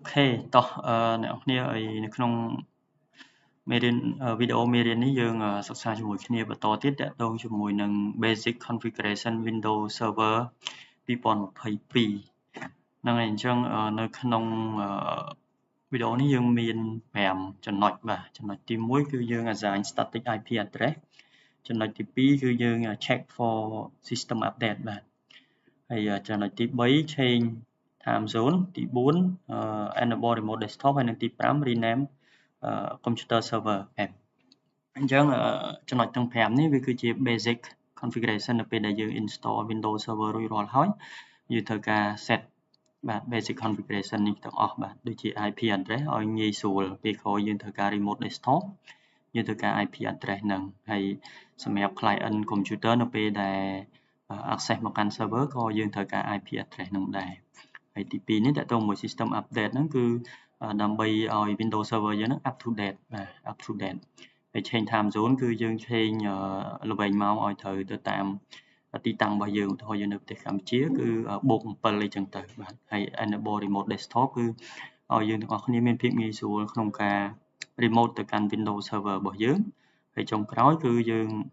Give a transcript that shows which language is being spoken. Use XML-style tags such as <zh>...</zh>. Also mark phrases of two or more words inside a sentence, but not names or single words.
<km>ខេតោះអ្នកគ្នាឲ្យនៅក្នុងមេរៀនវីដេអូមេរៀននេះយើងសិក្សាជាមួយគ្នាបន្តទៀតទាក់ទងជាមួយនឹង</km> <en>Basic Configuration Windows Server 2022</en> <km>ហ្នឹងហើយអញ្ចឹងនៅក្នុងវីដេអូនេះយើងមាន5ចំណុចបាទចំណុចទី1គឺយើង</km> <en>assign static IP address</en> <km>ចំណុចទី2គឺយើង</km> <en>check for system update</en> <km>បាទហើយចំណុចទី3</km> <en>change time zone</en> <km>ទី 4</km> <en>enable remote desktop</en> <km>ហើយនិងទី5</km> <en>rename computer server app</en> <km>អញ្ចឹងចំណុចទាំង5នេះវាគឺជា</km> <en>basic configuration</en> <km>នៅពេលដែលយើង</km> <en>install Windows Server</en> <km>រួចរាល់ហើយយើងត្រូវការ set បាទ</km> <en>basic configuration</en> <km>នេះទាំងអស់ បាទដូចជា</km> <en>IP address</en> <km>ឲ្យងាយស្រួលពេលក្រោយយើងត្រូវការ</km> <en>remote desktop</en> <km>យើងត្រូវការ</km> <en>IP address</en> <km>ហ្នឹងហើយសម្រាប់</km> <en>client computer</en> <km>នៅពេលដែល access មក កាន់ server ក៏យើងត្រូវការ</km> <en>IP address</en> <km>ហ្នឹងដែរហើយទី2នេះតើតើមួយ</km> <en>system update</en> <km>ហ្នឹងគឺដើម្បីឲ្យ Windows Server យើងហ្នឹង</km> <en>up to date</en> <km>បាទ</km> <en>up to date</en> <km>ហើយ</km> <en>change time zone</en> <km>គឺយើង change ល្វែងម៉ោងឲ្យត្រូវទៅតាមទីតាំងរបស់យើងឧទាហរណ៍យើងនៅប្រទេសកម្ពុជាគឺបូក7អីចឹងទៅបាទហើយ</km> <en>enable remote desktop</en> <km>គឺឲ្យយើងទាំងអស់គ្នាមានភាពងាយស្រួលក្នុងការ remote ទៅកាន់ Windows Server របស់យើងហើយចុងក្រោយគឺយើង</km>